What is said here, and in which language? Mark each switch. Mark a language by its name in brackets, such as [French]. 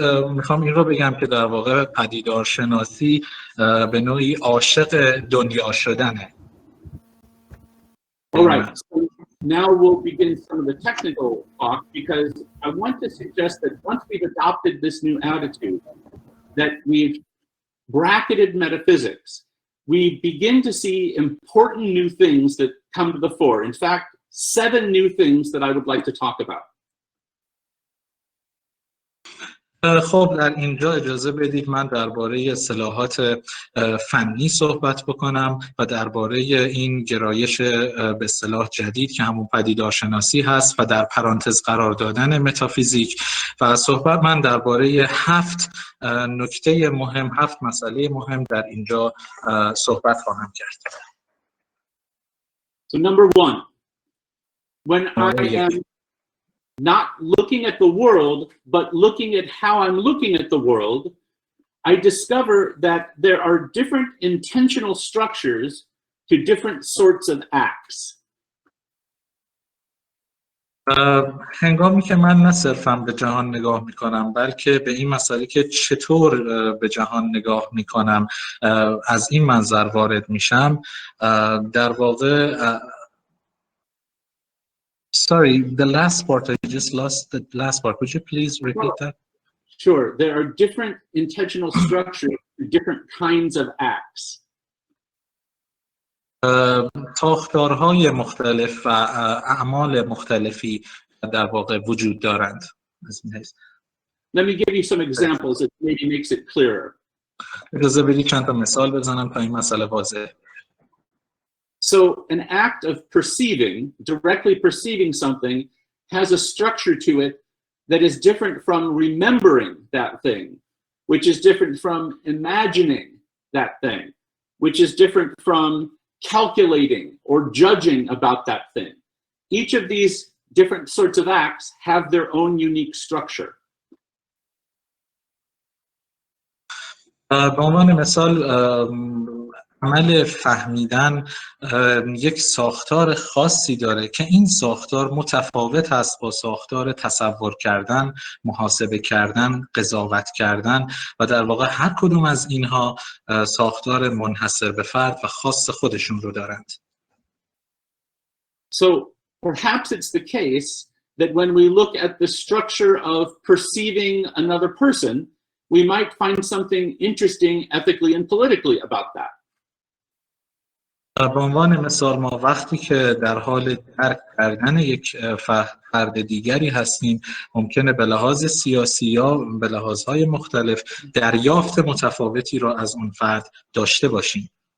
[Persian] میخوام این رو بگم که در واقع پدیدارشناسی به نوعی عاشق دنیا شدنه. [English] All right, so now we'll begin some of the technical talk because I want to suggest that once we've adopted this new attitude, that we've bracketed metaphysics, we begin to see important new things that come to the fore. In fact, 7 new things that I would like to talk about. [Persian] خب در اینجا اجازه بدید من درباره اصطلاحات فنی صحبت بکنم و درباره این گرایش به اصطلاح جدید که همون پدیدارشناسی هست و در پرانتز قرار دادن متافیزیک و من درباره 7 نکته مهم، 7 مسئله مهم در اینجا صحبت خواهم کرد. [English] So number 1, when I am not looking at the world, but looking at how I'm looking at the world, I discover that there are different intentional structures to different sorts of acts. [Persian] هنگامی که من نه صرفاً به جهان نگاه میکنم بلکه به این مسئله که چطور به جهان نگاه میکنم از این منظر وارد میشم، در واقع [English] Sorry, the last part, I just lost the last part. Could you please repeat that? Sure. There are different intentional structures to different kinds of acts. [Persian] ساختارهای مختلف و اعمال مختلفی در واقع وجود دارند. [English] Let me give you some examples that maybe makes it clearer. [Persian] اجازه بدید چند تا مثال بزنم تا این مسئله واضح. [English] So an act of perceiving, directly perceiving something, has a structure to it that is different from remembering that thing, which is different from imagining that thing, which is different from calculating or judging about that thing. Each of these different sorts of acts have their own unique structure. [Persian] به عنوان مثال عمل فهمیدن یک ساختار خاصی داره که این ساختار متفاوت است با ساختار تصور کردن، محاسبه کردن، قضاوت کردن و در واقع هر کدوم از اینها ساختار منحصر به فرد و خاص خودشون رو دارند. [English] So perhaps it's the case that when we look at the structure of perceiving another person, we might find something interesting ethically and politically about that. [Persian] به عنوان مثال ما وقتی که در حال درک کردن یک فرد دیگری هستیم ممکنه به لحاظ سیاسی یا به لحاظهای مختلف دریافت متفاوتی را از اون فرد داشته باشیم.